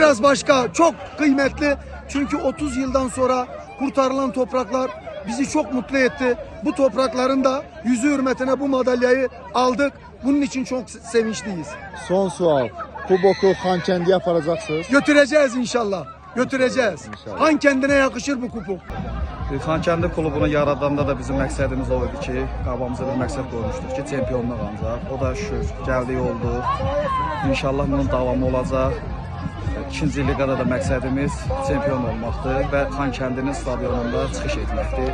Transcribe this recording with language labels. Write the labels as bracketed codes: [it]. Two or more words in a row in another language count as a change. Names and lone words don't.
[tr] Biraz başka, çok kıymetli. Çünkü 30 yıldan sonra kurtarılan topraklar bizi çok mutlu etti. Bu toprakların da yüzü hürmetine bu madalyayı aldık. Bunun için çok sevinçliyiz. [az] Son sual. Kuboku Hankendi'ye aparacaksınız. [tr] Götüreceğiz inşallah. Götüreceğiz. İnşallah. Hankendi'ne yakışır bu kupon. [az] Xankəndi klubunu yaradanda da bizim məqsədimiz o idi ki, qabağımıza bir məqsəd qoymuşduq ki, çempionluq ancaq. O da şükür gəldik oldu. İnşallah bunun davamı olacaq. 2-ci liqada da məqsədimiz çempion olmaqdır və Xankəndinin stadionunda çıxış etməkdir.